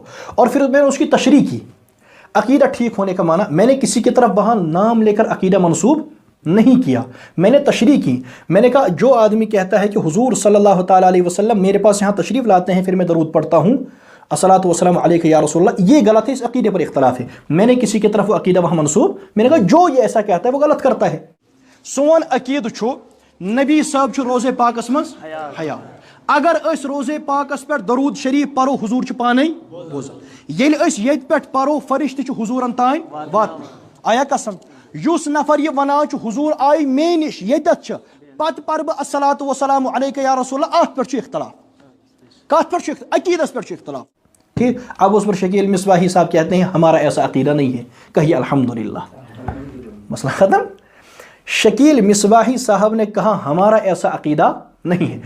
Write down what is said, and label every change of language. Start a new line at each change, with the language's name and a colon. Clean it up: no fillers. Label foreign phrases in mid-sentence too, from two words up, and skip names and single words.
Urdu: اور پھر میں نے اس کی تشریح کی، عقیدہ ٹھیک ہونے کا معنی میں نے کسی کی طرف وہاں نام لے کر عقیدہ منسوب نہیں کیا، میں نے تشریح کی۔ میں نے کہا جو آدمی کہتا ہے کہ حضور
Arabic: صلی اللہ تعالیٰ علیہ وسلم
Urdu: میرے پاس یہاں تشریف لاتے ہیں پھر میں درود پڑھتا ہوں
Arabic: الصلاۃ والسلام علیک یا رسول اللہ،
Urdu: یہ غلط ہے، اس عقیدے پر اختلاف ہے۔ میں نے کسی کی طرف وہ عقیدہ وہاں منسوب، میں نے کہا جو یہ ایسا کہتا ہے وہ غلط کرتا ہے۔
Kashmiri: سون عقید چھو نبی صاحب چھو روزے پاکس مز حیا، اگر اس روزے پاکس پر درود شریف پرو حضور چھ پانے بوزان، یل اس یت پہ پرو فرشتہ چھ حضورن تائن وات آیا قسم یس نفر یہ ونان چھ حضور آئی مے نش یتت چھ پت پر بہ
Arabic: الصلاۃ والسلام علیک یا رسول اللہ،
Kashmiri: ات پر اختلاف، کت پر عقیدس پر اختلاف۔
Urdu: ٹھیک، اب اس پر شکیل مصباحی صاحب کہتے ہیں ہمارا ایسا عقیدہ نہیں ہے، کہیے الحمدللہ، مسئلہ ختم۔ شکیل مصباحی صاحب نے کہا ہمارا ایسا عقیدہ نہیں ہے۔